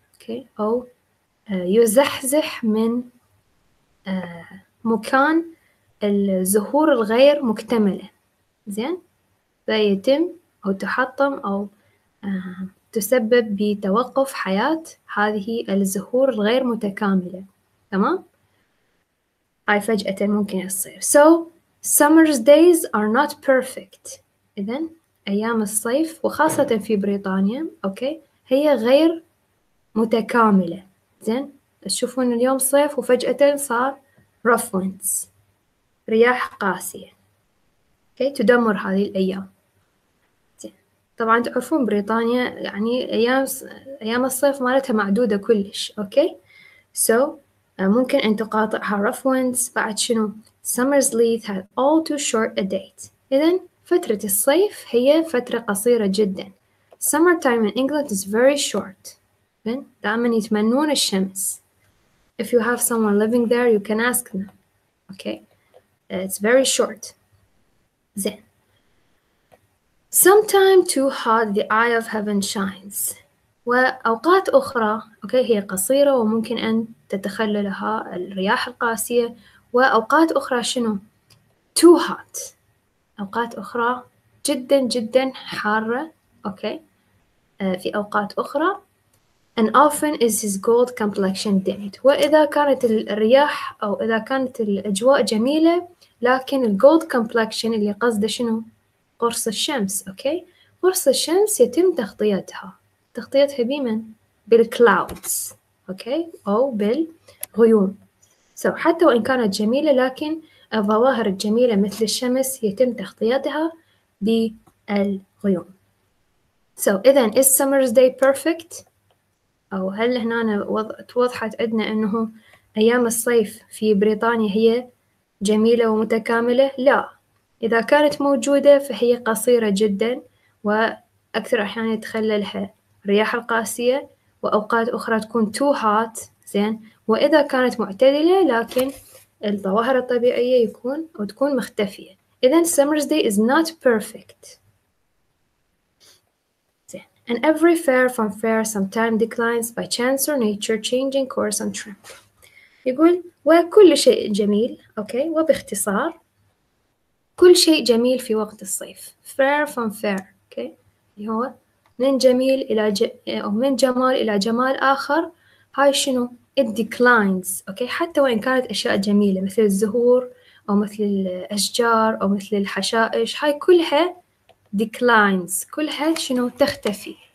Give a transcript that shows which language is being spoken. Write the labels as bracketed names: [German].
[Arabic] أوكي، أو يزحزح من مكان الزهور الغير مكتملة. زين، فيتم أو تحطم أو تسبب بتوقف حياة هذه الزهور الغير متكاملة. تمام؟ هاي فجأة ممكن يصير. [English] So summer's days are not perfect. [Arabic] إذن أيام الصيف وخاصة في بريطانيا أوكي هي غير متكاملة. زين، تشوفون اليوم صيف وفجأة صار [English] rough winds، [Arabic] رياح قاسية. أوكي، تدمر هذه الأيام. زين، طبعا تعرفون بريطانيا يعني أيام الصيف مالتها معدودة كلش. أوكي، so ممكن أن تقاطعها [English] rough winds. [Arabic] بعد شنو؟ [English] summer's leaf had all too short a date. [Arabic] إذن فترة الصيف هي فترة قصيرة جدا. [English] summer time in England is very short. [Arabic] دائما يتمنون الشمس. [English] If you have someone living there you can ask them. Okay, it's very short. [Arabic] زين. [English] Sometime too hot the eye of heaven shines. [Arabic] وأوقات أخرى أوكي هي قصيرة وممكن أن تتخللها الرياح القاسية. وأوقات أخرى شنو؟ [English] too hot، [Arabic] أوقات أخرى جدا جدا حارة. أوكي، في أوقات أخرى [English] and often is his gold complexion dimmed. [Arabic] وإذا كانت الرياح أو إذا كانت الأجواء جميلة لكن الجولد complexion اللي قصده شنو؟ قرص الشمس. أوكي، قرص الشمس يتم تغطيتها بمن؟ بالclouds. أوكي، أو بالغيوم. حتى وإن كانت جميلة لكن الظواهر الجميلة مثل الشمس يتم تغطيتها بالغيوم. إذن [English] is summer's day perfect؟ [Arabic] أو هل هنا توضحت عندنا أنه أيام الصيف في بريطانيا هي جميلة ومتكاملة؟ لا، إذا كانت موجودة فهي قصيرة جدا وأكثر أحيانا يتخللها الرياح القاسية وأوقات أخرى تكون [English] too hot. [Arabic] زين، وإذا كانت معتدلة لكن الظواهر الطبيعية تكون مختفية. [English] إذن summer's day is not perfect. And every fair from fair sometime declines by chance or nature changing course and trend. [Arabic] يقول وكل شيء جميل. أوكي، وباختصار كل شيء جميل في وقت الصيف. [English] fair from fair. [Arabic] أوكي، اللي هو من جميل إلى أو من جمال إلى جمال آخر. هاي شنو؟ [English] it declines. [Arabic] أوكي، حتى وإن كانت أشياء جميلة مثل الزهور أو مثل الأشجار أو مثل الحشائش، هاي كلها declines، كلها شنو؟ تختفي.